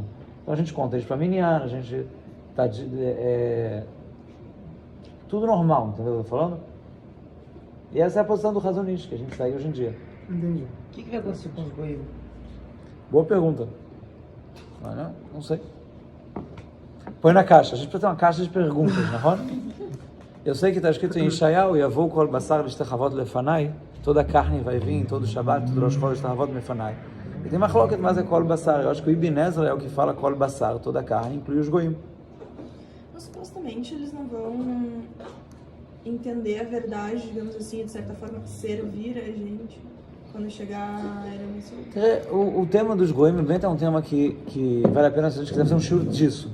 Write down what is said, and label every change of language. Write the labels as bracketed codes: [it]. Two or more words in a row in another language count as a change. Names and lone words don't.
[pt] Então a gente conta isso para Minyan, a gente está tudo normal, entendeu o que eu tô falando? E essa é a posição do Razonish, que a gente segue hoje em dia. Entendi. O que vai acontecer com os goios? Boa pergunta. Não sei. Põe na caixa, a gente precisa ter uma caixa de perguntas, não é? Eu sei que está escrito em Yeshayahu, [he] יבוא כל בשר להשתחוות לפני, [pt] toda carne vai vir, todo Shabbat, todo Rosh Chodesh [he] להשתחוות לפני. [pt] E tem uma chloket, mas é [he] כל בשר. [pt] Eu acho que o Ibn Ezra é o que fala [he] כל בשר, [pt] toda carne, inclui os goim. Mas supostamente eles não vão entender a verdade, digamos assim, de certa forma, servir a gente quando chegar a era messiânica. O tema dos goim, bem, é um tema que vale a pena se a gente quiser fazer um show disso.